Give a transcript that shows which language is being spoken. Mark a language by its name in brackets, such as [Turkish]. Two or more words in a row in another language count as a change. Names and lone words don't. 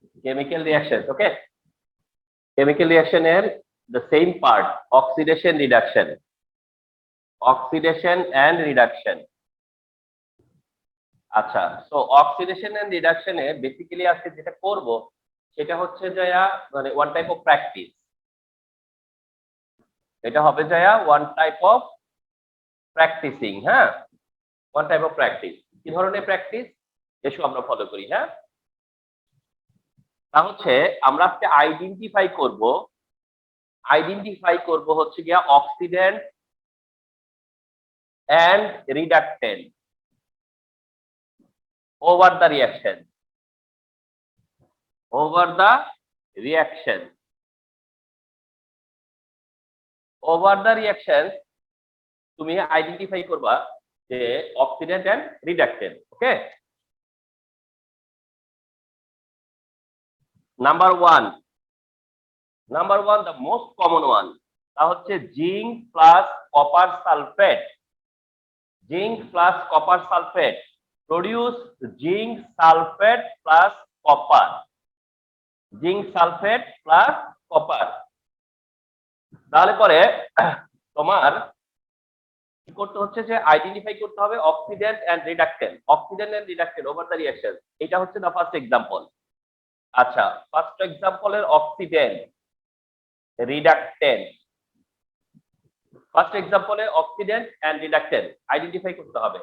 [English] chemical reactions. Okay, chemical reaction এর the same part, oxidation reduction, oxidation and reduction. [Bangla] আচ্ছা, সো [English] oxidation and reduction [Bangla] বেসিক্যালি আজকে যেটা করব সেটা হচ্ছে যায়া মানে [English] one type of practice. [Bangla] এটা হবে যায়া [English] one type of practicing. হ্যাঁ, one type of practice. [Bangla] কি ধরনের প্র্যাকটিস এসো আমরা ফলো করি। হ্যাঁ, তা হচ্ছে আমরা আজকে আইডেন্টিফাই করব হচ্ছে গিয়া [English] oxidant and reductant over the reaction, over the reaction, over the reaction [Bangla] তুমি আইডেন্টিফাই করবা যে [English] oxidant and reductant. okay, number one, the most common one, [Bangla] তা হচ্ছে [English] zinc plus copper sulfate. zinc plus copper sulfate produce zinc sulfate plus copper, zinc sulfate plus copper। [Bangla] তাহলে পরে তোমার কি করতে হচ্ছে যে আইডেন্টিফাই করতে হবে [English] oxidant and reductant, oxidant and reductant over the reaction. [Bangla] এটা হচ্ছে [English] the first example. [Bangla] আচ্ছা, [English] first example oxidant reductant, first example oxidant and reductant identify [Bangla] করতে হবে।